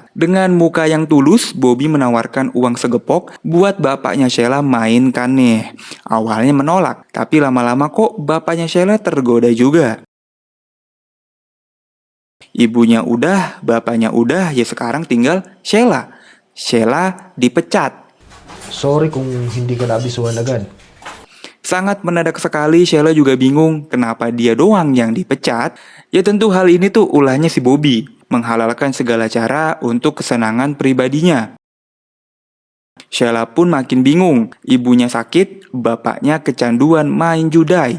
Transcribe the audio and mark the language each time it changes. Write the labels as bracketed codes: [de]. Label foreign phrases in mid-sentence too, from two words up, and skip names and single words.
[id] Dengan muka yang tulus, Bobby menawarkan uang segepok buat bapaknya Sheila mainkan nih. Awalnya menolak, tapi lama-lama kok bapaknya Sheila tergoda juga. Ibunya udah, bapaknya udah, ya sekarang tinggal Sheila. Sheila dipecat. [tl] Sorry kung hindi ka naabisuhan agad. [id] Sangat mendadak sekali, Sheila juga bingung kenapa dia doang yang dipecat. Ya tentu hal ini tuh ulahnya si Bobby, menghalalkan segala cara untuk kesenangan pribadinya. Sheila pun makin bingung, ibunya sakit, bapaknya kecanduan main judai.